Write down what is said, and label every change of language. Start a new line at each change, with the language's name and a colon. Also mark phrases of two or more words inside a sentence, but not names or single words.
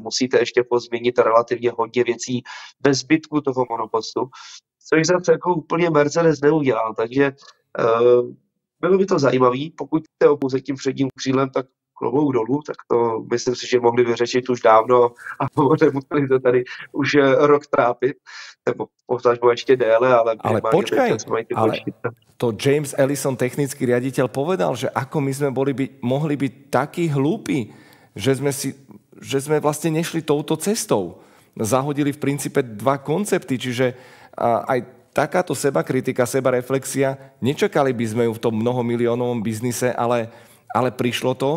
Czech: Musíte ještě pozměnit relativně hodně věcí ve zbytku toho monopostu, což zase jako úplně Mercedes neudělal, takže bylo by to zajímavý, pokud jste pouze tím předním křídlem, tak klobouk dolů, tak to myslím si, že mohli vyřešit už dávno a nemuseli to tady už rok trápit, nebo potažmo ještě déle, ale
Slovak: počkaj, ale to James Ellison, technický riaditeľ, povedal, že ako my sme mohli byť takí hlúpi, že sme vlastne nešli touto cestou. Zahodili v princípe dva koncepty, čiže aj takáto sebakritika, sebareflexia, nečakali by sme ju v tom mnohomiliónovom biznise, ale prišlo to.